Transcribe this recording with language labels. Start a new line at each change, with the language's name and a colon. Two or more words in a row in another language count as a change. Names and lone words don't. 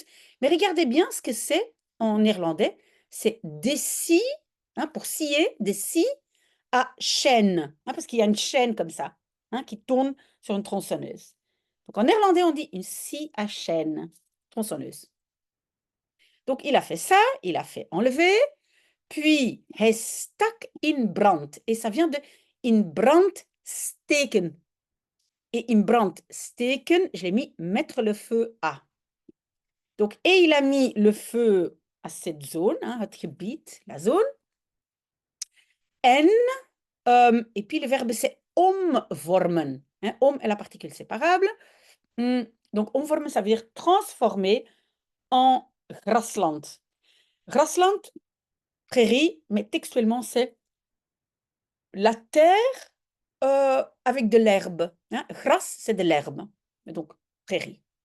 French: Mais regardez bien ce que c'est en néerlandais. C'est des scies, pour scier, des scies à chaîne. Parce qu'il y a une chaîne comme ça, qui tourne sur une tronçonneuse. Donc en néerlandais, on dit une scie à chaîne, tronçonneuse. Donc il a fait ça, il a fait enlever. Puis,
Dutch: hij stak in brand.
French: Et ça vient de
Dutch: in brand steken.
French: Et
Dutch: in brand steken,
French: je l'ai mis mettre le feu à. Donc, et il a mis le feu à cette zone,
Dutch: het gebied,
French: la zone. Et puis le verbe c'est omvormen. Om est la particule séparable. Donc, omvormen, ça veut dire transformer en grasland. Grasland, prairie, mais textuellement, c'est la terre avec de l'herbe. Gras, c'est de l'herbe. Donc, prairie.